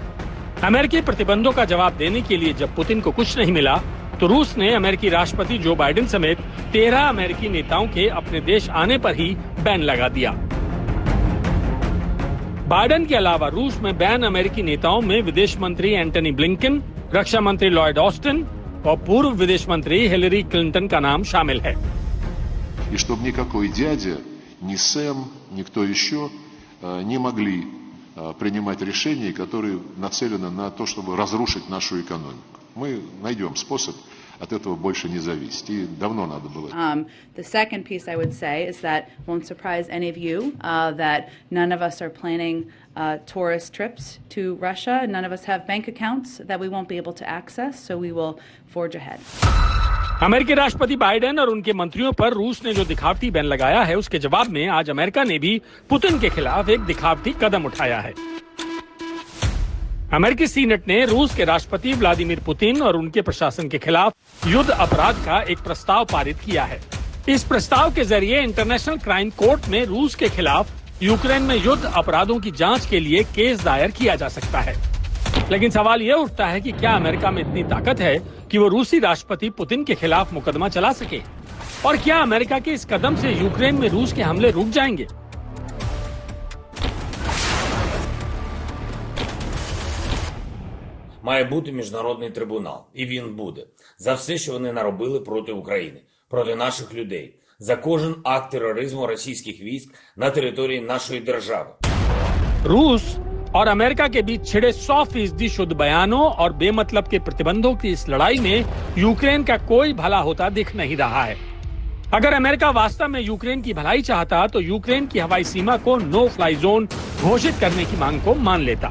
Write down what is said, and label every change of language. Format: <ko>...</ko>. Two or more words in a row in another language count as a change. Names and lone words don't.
<hi>अमेरिकी प्रतिबंधों का जवाब देने के लिए जब पुतिन को कुछ नहीं मिला तो रूस ने अमेरिकी राष्ट्रपति जो बाइडेन समेत 13 अमेरिकी नेताओं के अपने देश आने पर ही बैन लगा दिया। बाइडेन के अलावा रूस में बैन अमेरिकी नेताओं में विदेश मंत्री एंटनी ब्लिंकन, रक्षा मंत्री लॉयड ऑस्टिन और पूर्व विदेश मंत्री हिलरी क्लिंटन का नाम शामिल है।</hi> <ru>И чтобы никакой дядя, ни Сэм, ни кто еще не могли принимать решения, которые нацелены на то, чтобы разрушить нашу экономику. Мы найдем способ от этого больше не зависеть. И давно надо было.</ru> <en>The second piece I would say is that won't surprise any of you that none of us are planning tourist trips to Russia. None of us have bank accounts that we won't be able to access, so we will forge ahead.</en> <hi>अमेरिकी राष्ट्रपति बाइडेन और उनके मंत्रियों पर रूस ने जो दिखावटी बैन लगाया है, उसके जवाब में आज अमेरिका ने भी पुतिन के खिलाफ एक दिखावटी कदम उठाया है। अमेरिकी सीनेट ने रूस के राष्ट्रपति व्लादिमीर पुतिन और उनके प्रशासन के खिलाफ युद्ध अपराध का एक प्रस्ताव पारित किया है। इस प्रस्ताव के जरिए इंटरनेशनल क्राइम कोर्ट में रूस के खिलाफ यूक्रेन में युद्ध अपराधों की जांच के लिए केस दायर किया जा सकता है। लेकिन सवाल यह उठता है कि क्या अमेरिका में इतनी ताकत है कि वो रूसी राष्ट्रपति पुतिन के खिलाफ मुकदमा चला सके, और क्या अमेरिका के इस कदम से यूक्रेन में रूस के हमले रुक जाएंगे?</hi> <uk>Має бути міжнародний трибунал, і він буде. За все, що вони наробили проти України, проти наших людей, за кожен акт тероризму російських військ на території нашої держави.</uk> <hi>रूस और अमेरिका के बीच छिड़े 100% शुद्ध बयानों और बेमतलब के प्रतिबंधों की इस लड़ाई में यूक्रेन का कोई भला होता दिख नहीं रहा है। अगर अमेरिका वास्तव में यूक्रेन की भलाई चाहता तो यूक्रेन की हवाई सीमा को</hi> <en>no fly zone</en> <hi>घोषित करने की मांग को मान लेता।</hi>